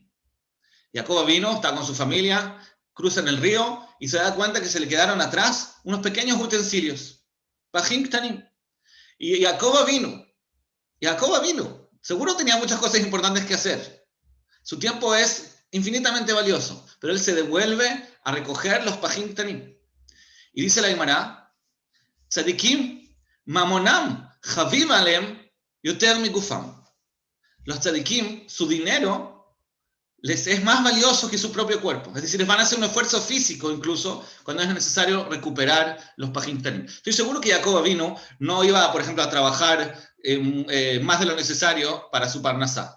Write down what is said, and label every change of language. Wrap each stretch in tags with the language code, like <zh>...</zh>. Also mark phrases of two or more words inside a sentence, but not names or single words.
<es>Jacob vino, está con su familia, cruzan el río y se da cuenta que se le quedaron atrás unos pequeños utensilios.</es> <he>פכים קטנים.</he> <es>Y Jacob vino. Seguro tenía muchas cosas importantes que hacer. Su tiempo es infinitamente valioso, pero él se devuelve a recoger los</es> <he>פכים קטנים.</he> <es>Y dice la Gemara,</es> <he>צדיקים ממונם חביב עליהם יותר מגופם.</he> <es>Los tzadikim, su dinero les es más valioso que su propio cuerpo. Es decir, les van a hacer un esfuerzo físico incluso cuando es necesario recuperar los</es> <he>פכים קטנים.</he> <es>Estoy seguro que Jacob vino, no iba, por ejemplo, a trabajar más de lo necesario para su parnasá.</es>